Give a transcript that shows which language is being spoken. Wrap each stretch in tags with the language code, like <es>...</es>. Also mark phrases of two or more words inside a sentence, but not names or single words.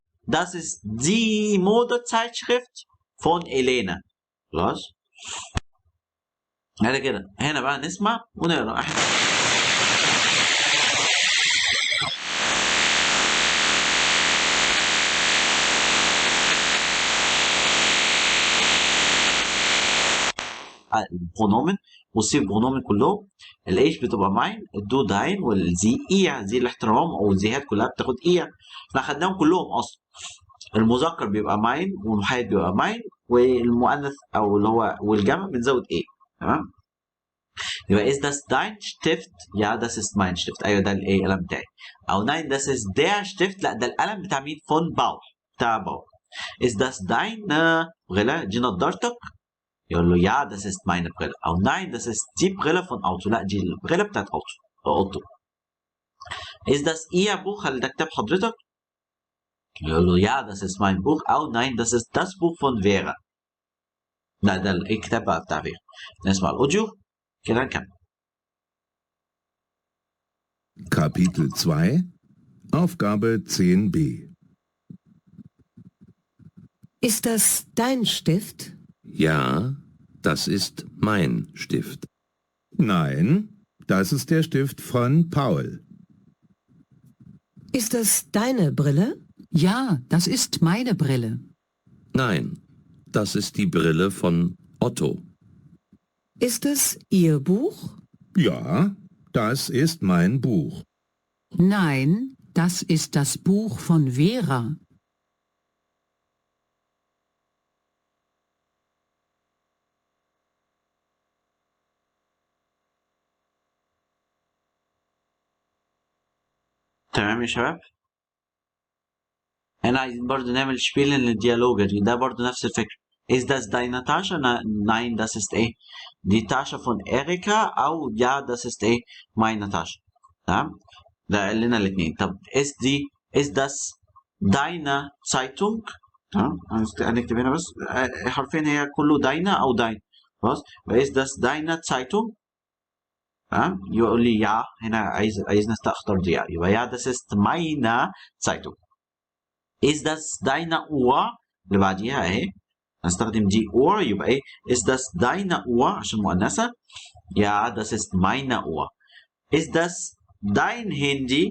<de>Das ist die Modezeitschrift von Elena.</de> <ar>خلاص؟ هذا كده. هنا بقى نسمع ونقرا. البرونومن بصي البرونومن كلهم الايش بتبقى ماين، الدو داين، والزي ايا، زي الاحترام او الزيهات كلها بتاخد ايا. احنا خدناهم كلهم اصلا. المذكر بيبقى ماين والمحايد بيبقى ماين، والمؤنث او اللي هو والجمع بنزود ايه. تمام. يبقى</ar> <de>is das dein Stift؟ ja das ist mein Stift.</de> <ar>ايوه ده الايه القلم بتاعي.</ar> <de>او nein das ist der Stift،</de> <ar>لا ده القلم بتاع مين؟ von باول، بتاع باول.</ar> <de>is das deine Brille؟</de> <ar>دي نضارتك؟ يقول له</ar> <de>ja das ist meine Brille. او nein das ist die Brille von Auto،</de> <ar>لا دي البريله بتاعت اوتو.</ar> <de>is das ihr Buch؟</de> <ar>هل ده كتاب حضرتك؟ يقول له</ar> <de>ja das ist mein Buch. او nein das ist das Buch von Vera،</de> <ar>لا ده الكتاب بقى بتاع فيرا. نسمع الاوديو كده نكمل.</ar> <de>Kapitel 2 Aufgabe 10b Ist das dein Stift? Ja, das ist mein Stift. Nein, das ist der Stift von Paul. Ist das deine Brille? Ja, das ist meine Brille. Nein, das ist die Brille von Otto. Ist es Ihr Buch? Ja, das ist mein Buch. Nein, das ist das Buch von Vera.</de> <ar>تمام يا شباب. هنا عايزين برضو نعمل شبيلن للديالوج ده برضو نفس الفكرة.</ar> <de>Ist das deine Tasche؟ Nein, das ist ايه die Tasche von Erika. او ja das ist ايه meine Tasche.</de> <ar>تمام. ده قال لنا الاثنين.</ar> <de>طب ist das deine Zeitung؟</de> <ar>تمام. هنكتب هنا بس حرفيا هي كله داينا او داين. خلاص.</ar> <de>ist das deine Zeitung؟</de> <ar>تمام. يقول لي</ar> <de>ja.</de> <ar>هنا عايزنا اختار دي يبقى</ar> <de>ja das ist meine Zeitung. Ist das deine Uhr؟</de> <ar>اللي بعديها اهي هنستخدم دي Uhr يبقى ايه</ar> <de>ist das deine Uhr</de> <ar>عشان مؤنثة.</ar> <de>ja das ist meine Uhr. Ist das dein Handy؟</de>